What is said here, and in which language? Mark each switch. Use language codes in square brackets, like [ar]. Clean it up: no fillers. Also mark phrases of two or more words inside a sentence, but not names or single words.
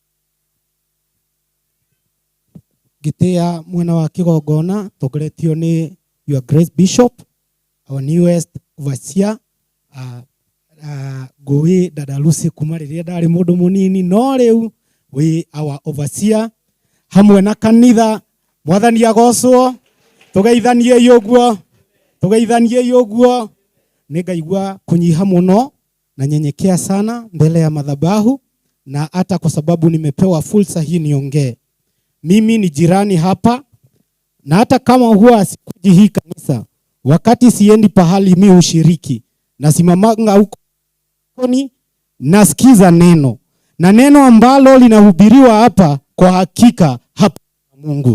[ki] Gĩtĩa mwena wa kĩgongona tũgeretio nĩ [en] Your Grace Bishop, our newest overseer. [ki] Ngũĩ dada Lucy kuma rĩrĩa ndarĩ mũndũ mũnini, no rĩu we [en] our overseer [ki] hamwe na kanitha mwathani agocwo tugeithanie yoguo ningaigua kunyiha muno [sw] na nyenyekea sana mbele ya madhabahu, na hata kwa sababu nimepewa fursa hii niongee. Mimi ni jirani hapa, na hata kama huwa sikuji hii kanisa, wakati siendi pahali mi ushiriki, nasimamanga huko nasikiza neno, na neno ambalo linahubiriwa hapa kwa hakika hapa Mungu.